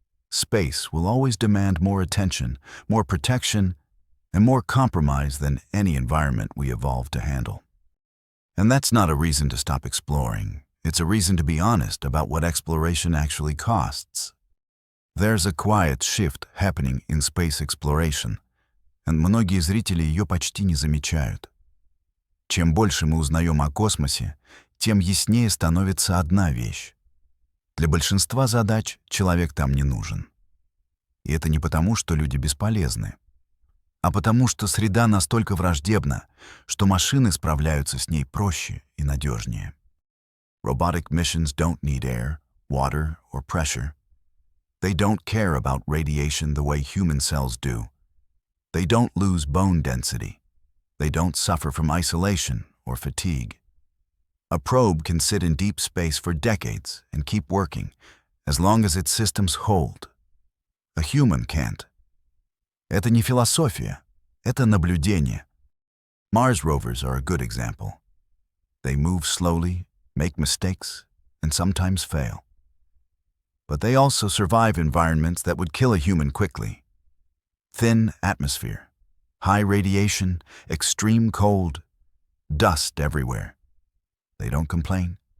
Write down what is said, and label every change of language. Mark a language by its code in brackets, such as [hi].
[en] Space will always demand more attention, more protection, and more compromise than any environment we evolved to handle. And that's not a reason to stop exploring. It's a reason to be honest about what exploration actually costs. There's a quiet shift happening in space exploration, and [ru] многие зрители ее почти не замечают. Чем больше мы узнаем о космосе, тем яснее становится одна вещь. Для большинства задач человек там не нужен. И это не потому, что люди бесполезны, а потому что среда настолько враждебна, что машины справляются с ней проще и надежнее. [en] Robotic missions don't need air, water, or pressure. They don't care about radiation the way human cells do. They don't lose bone density. They don't suffer from isolation or fatigue. A probe can sit in deep space for decades and keep working, as long as its systems hold. A human can't. [ru] Это не философия, это наблюдение. [en] Mars rovers are a good example. They move slowly, make mistakes, and sometimes fail. But they also survive environments that would kill a human quickly. Thin atmosphere, high radiation, extreme cold, dust everywhere. They don't complain.